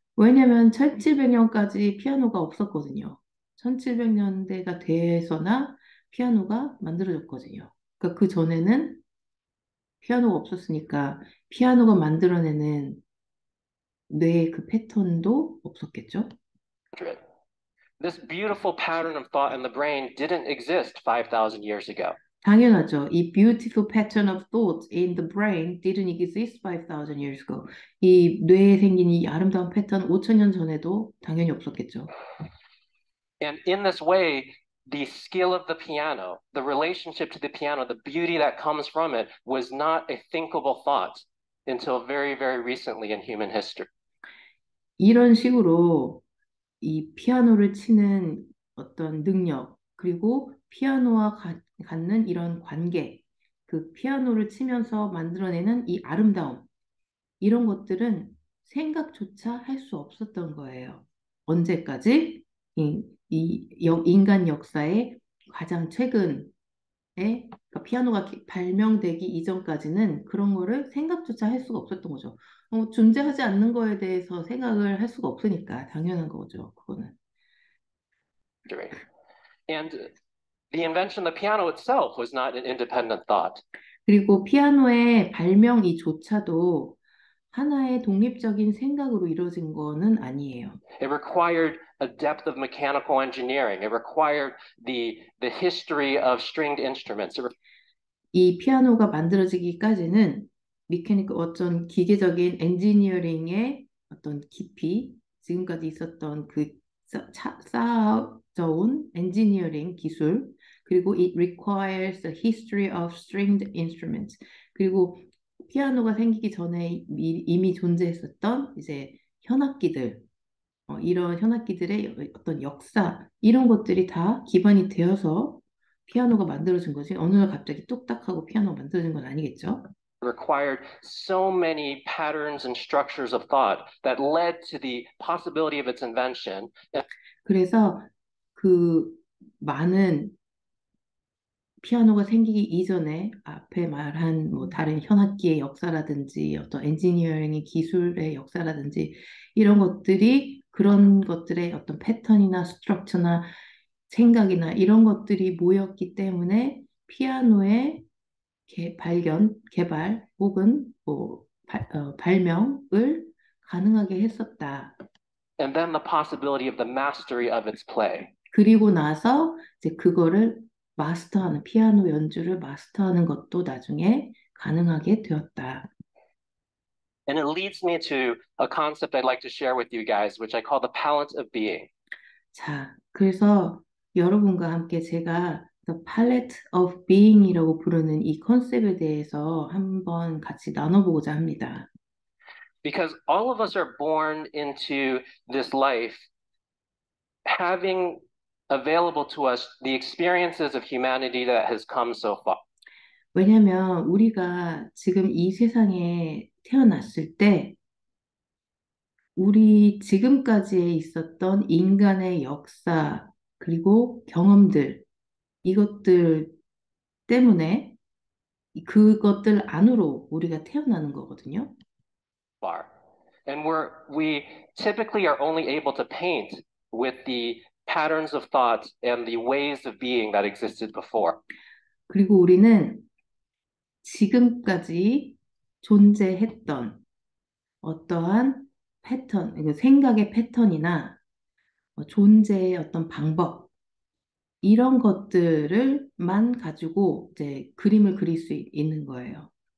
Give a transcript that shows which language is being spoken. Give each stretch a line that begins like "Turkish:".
Korean: 왜냐면 1700년까지 피아노가 없었거든요. 1700년대가 돼서나 피아노가 만들어졌거든요. 그러니까 그 전에는 피아노가 없었으니까 피아노가 만들어내는 뇌의 그 패턴도 없었겠죠.
English: This beautiful pattern of thought in the brain didn't exist 5,000 years ago.
Korean: 당연하죠.
English: 이 beautiful pattern of thought in the brain didn't exist 5,000 years ago.
Korean: 이 뇌에 생긴 이 아름다운 패턴 5,000년 전에도 당연히 없었겠죠.
English: And in this way, the skill of the piano, the relationship to the piano, the beauty that comes from it was not a thinkable thought until very, very recently in human history.
Korean: 이런 식으로 이 피아노를 치는 어떤 능력, 그리고 피아노와 갖는 이런 관계, 그 피아노를 치면서 만들어내는 이 아름다움, 이런 것들은 생각조차 할 수 없었던 거예요. 언제까지? 인간 역사의 가장 최근에 그러니까 피아노가 발명되기 이전까지는 그런 거를 생각조차 할 수가 없었던 거죠. 존재하지 않는 거에 대해서 생각을 할 수가 없으니까 당연한 거죠. 그거는.
English: And the invention of the piano itself was not an independent thought.
Korean: 그리고 피아노의 발명이조차도 하나의 독립적인 생각으로 이루어진 거는 아니에요.
English: It required a depth of mechanical engineering. It required the history of stringed instruments.
Korean: 이 피아노가 만들어지기까지는 어떤 기계적인 엔지니어링의 어떤 깊이, 지금까지 있었던 그 쌓아져온 엔지니어링 기술, 그리고
English: it requires a history of stringed instruments.
Korean: 그리고 피아노가 생기기 전에 이미 존재했었던 이제 현악기들, 이런 현악기들의 어떤 역사, 이런 것들이 다 기반이 되어서 피아노가 만들어진 거지. 어느 날 갑자기 뚝딱하고 피아노가 만들어진 건 아니겠죠?
English: Required so many patterns and structures of thought that led to the possibility of its invention.
Korean: 그래서 그 많은 피아노가 생기기 이전에 앞에 말한 뭐 다른 현악기의 역사라든지 어떤 엔지니어링의 기술의 역사라든지 이런 것들이 그런 것들의 어떤 패턴이나 스트럭처나 생각이나 이런 것들이 모였기 때문에 피아노의 발견, 개발 혹은 뭐 발명을 가능하게 했었다.
English: And then the possibility of the mastery of its play.
Korean: 그리고 나서 이제 그거를 마스터하는, 피아노 연주를 마스터하는 것도 나중에 가능하게 되었다.
English: And it leads me to a concept I'd like to share with you guys, which I call the palette of being.
Korean: 자, 그래서 여러분과 함께 제가 The Palette of Being이라고 부르는 이 컨셉에 대해서 한번 같이 나눠보고자 합니다.
English: Because all of us are born into this life having available to us the experiences of humanity that has come so far.
Korean: 왜냐하면 우리가 지금 이 세상에 태어났을 때 우리 지금까지에 있었던 인간의 역사 그리고 경험들 이것들 때문에 그것들 안으로 우리가 태어나는 거거든요.
English: Far. And we typically are only able to paint with the patterns of thought and the ways of being that existed before.
Korean: 그리고 우리는 지금까지 존재했던 어떠한 패턴, 생각의 패턴이나 존재의 어떤 방법, 이런 것들을만 가지고 이제 그림을 그릴 수 있는 거예요.